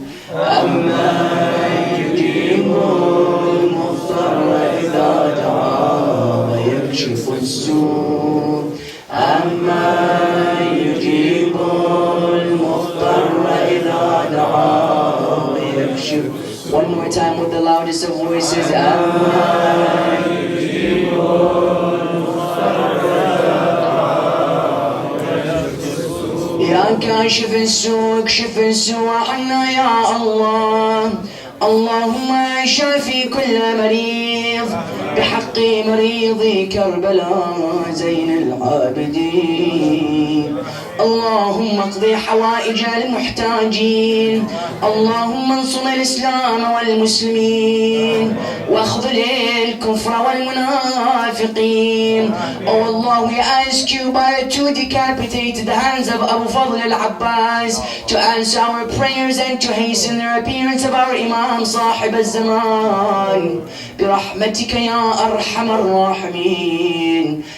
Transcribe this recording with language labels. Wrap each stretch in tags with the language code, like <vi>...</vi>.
<ar>أما يجيب المضطر إذا دعاه ويكشف السوء. أما يجيب المضطر إذا دعاه ويكشف.</ar> <en>One more time with the loudest of voices.</en> <ar>أما يجيب يا كاشف السوء اكشف السوء عنا يا الله. اللهم شافي كل مريض بحق مريض كربلاء زين العابدين. اللهم اقض حوائج المحتاجين. اللهم انصر الإسلام والمسلمين واخذل الكفر والمنافقين.</ar> <en>Oh Allah, we ask you by the two decapitated hands of Abu Fadl al-Abbas to answer our prayers and to hasten the appearance of our Imam</en> <ar>صاحب الزمان برحمتك يا أرحم الراحمين.</ar>